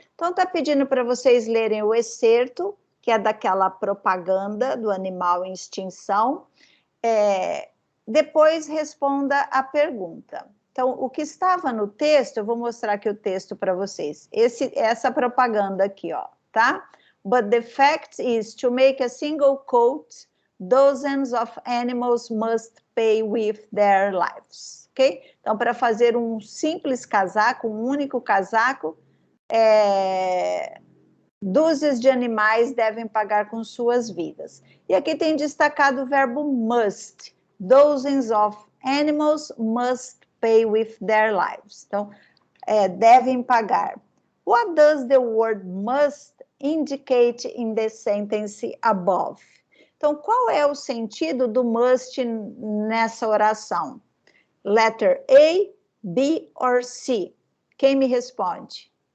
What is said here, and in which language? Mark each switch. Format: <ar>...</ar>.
<pt>Então, está pedindo para vocês lerem o excerto, que é daquela propaganda do animal em extinção. Depois responda a pergunta. Então, o que estava no texto, eu vou mostrar aqui o texto para vocês. Essa propaganda aqui, ó, tá?</pt> <en>But the fact is, to make a single coat, dozens of animals must pay with their lives, ok?</en> <pt>Então, para fazer um simples casaco, um único casaco, dúzias de animais devem pagar com suas vidas. E aqui tem destacado o verbo must.</pt> <en>Dozens of animals must pay with their lives.</en> <pt>Então, devem pagar.</pt> <en>What does the word must indicate in the sentence above?</en> <pt>Então, qual é o sentido do must nessa oração?</pt> <en>Letter A, B or C?</en> <pt>Quem me responde?</pt>